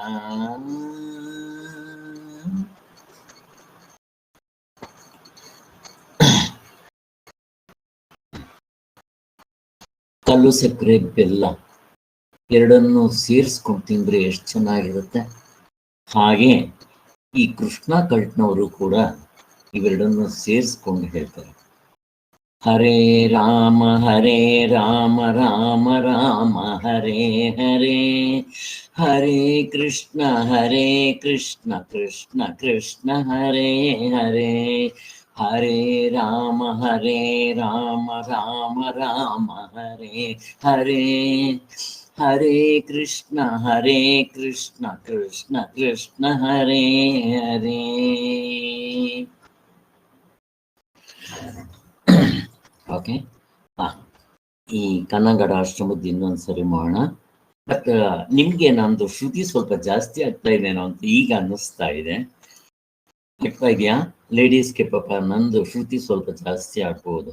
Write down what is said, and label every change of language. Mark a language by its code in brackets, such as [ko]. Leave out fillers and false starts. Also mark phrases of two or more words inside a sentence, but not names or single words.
[kn] ಕಲ್ಲು ಸಕ್ಕರೆ ಬೆಲ್ಲ ಎರಡನ್ನು ಸೇರಿಸ್ಕೊಂಡು ತಿಂದ್ರೆ ಎಷ್ಟು ಚೆನ್ನಾಗಿರುತ್ತೆ. ಹಾಗೆ ಈ ಕೃಷ್ಣ ಕಲ್ಟ್ನವರು ಕೂಡ ಇವೆರಡನ್ನು ಸೇರಿಸ್ಕೊಂಡು ಹೇಳ್ತಾರೆ. [sa] ಹರೇ ರಾಮ ರಾಮ ರಾಮ ಹರೇ ಹರೇ. ಹರೇ ಕೃಷ್ಣ ಕೃಷ್ಣ ಕೃಷ್ಣ ಹರೇ ಹರೇ. ಹರೇ ರಾಮ ರಾಮ ರಾಮ ಹರೇ ಹರೇ. ಹರೇ ಕೃಷ್ಣ ಕೃಷ್ಣ ಕೃಷ್ಣ ಹರೇ ಹರೇ. [kn] ಓಕೆ, ಈ ಕನ್ನಡ ಆಶ್ರಮದ ಇನ್ನೊಂದ್ಸರಿ ಮಾಡೋಣ. ಬಟ್ ನಿಮ್ಗೆ ನಂದು ಶ್ರುತಿ ಸ್ವಲ್ಪ ಜಾಸ್ತಿ ಆಗ್ತಾ ಇದೆನೋ ಅಂತ ಈಗ ಅನ್ನಿಸ್ತಾ ಇದೆ. ಆಗ್ತಾ ಇದೆಯಾ ಲೇಡೀಸ್ಗೆ? ಪಾಪ ನಂದು ಶ್ರುತಿ ಸ್ವಲ್ಪ ಜಾಸ್ತಿ ಆಗ್ಬೋದು.